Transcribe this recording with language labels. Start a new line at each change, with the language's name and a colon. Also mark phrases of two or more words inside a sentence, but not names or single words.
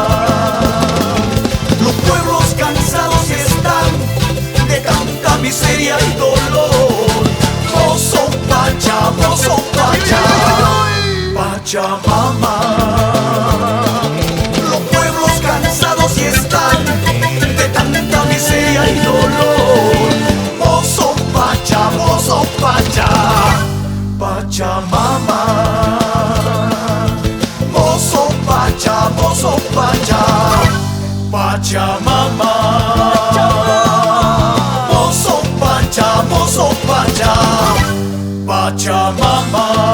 Spanish: Los pueblos cansados están de tanta miseria y dolor.
Quechua: Mozo Pacha, Pachamama.
Spanish: Los pueblos cansados están de tanta miseria y dolor.
Quechua: Mozo Pacha, Pachamama. Mozo Pacha, Pachamama. Mozo Pacha, Pachamama.